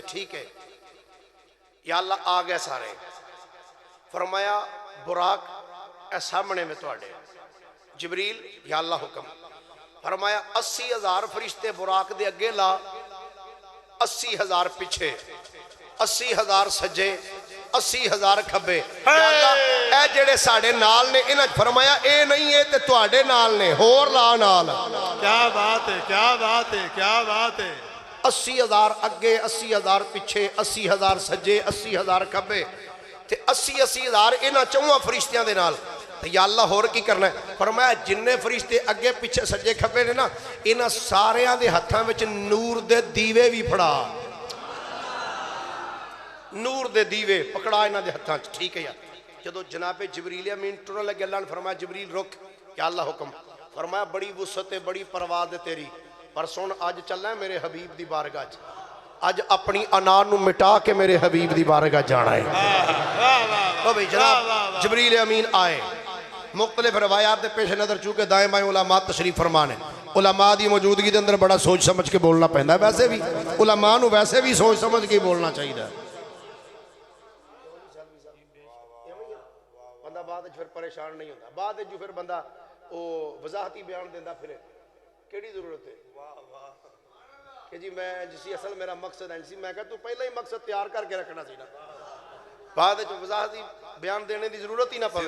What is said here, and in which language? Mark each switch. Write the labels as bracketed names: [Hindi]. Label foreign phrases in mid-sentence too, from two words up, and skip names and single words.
[Punjabi] ٹھیک ہے [Arabic] یا اللہ [Punjabi] آ گئے سارے. فرمایا براق اے سامنے میں توڑے. جبریل [Arabic] یا اللہ [Punjabi] حکم. فرمایا 80 ہزار فرشتے براق دے اگے لا, 80 ہزار پیچھے, 80 ہزار سجے, 80 ہزار کھبے. [Arabic] یا اللہ [Punjabi] اے جڑے ساڑے نال نے انہاں فرمایا اے نہیں ہے تے تواڈے نال نے, ہور لا نال. [Urdu] کیا بات ہے, کیا بات ہے, کیا بات ہے. [Punjabi] 80 ہزار اگے, 80 ہزار پیچھے, 80 ہزار سجے, 80 ہزار کھبے تے 80 ہزار انہاں چواں فرشتیاں دے نال. [Arabic] یا اللہ [Punjabi] ہور کی کرنا ہے؟ فرمایا جننے فرشتے اگے پیچھے سجے کھبے نے نا انہاں ساریاں دے ہتھاں وچ نور دے دیوے بھی پھڑا. نور دے دیوے پکڑا انہاں دے ہتھاں وچ. ٹھیک ہے یار. جدو جناب جبریل امین ٹرن لگے اللہ نے فرمایا جبریل رک. [Arabic] یا اللہ [Punjabi] حکم. فرمایا بڑی وسعت ہے, بڑی پرواز ہے تیری, پر سن اج چلنا ہے میرے حبیب دی بارگاہ چ. اج اپنی انا نو مٹا کے میرے حبیب دی بارگاہ جانا ہے. او بھئی جناب جبریل امین آئے. مختلف روایات دے پیش نظر چونکہ دائیں بائیں علماء تشریف فرمانے, علماء دی موجودگی دے اندر بڑا سوچ سمجھ کے بولنا پہندا ہے. ویسے بھی علماء نو ویسے بھی سوچ سمجھ کے بولنا چاہیے. بندہ بعد پھر پریشان نہیں ہوتا, بعد جو پھر بندہ وضاحتی بیان دیندہ پھر کیڑی ضرورت ہے کہ جی میں جسی اصل میرا مقصد ہے, میں کہا تو پہلے ہی مقصد تیار کر کے رکھنا سی نا, بعد جو وضاحتی بیان دینے دی ضرورت ہی نہ پوے.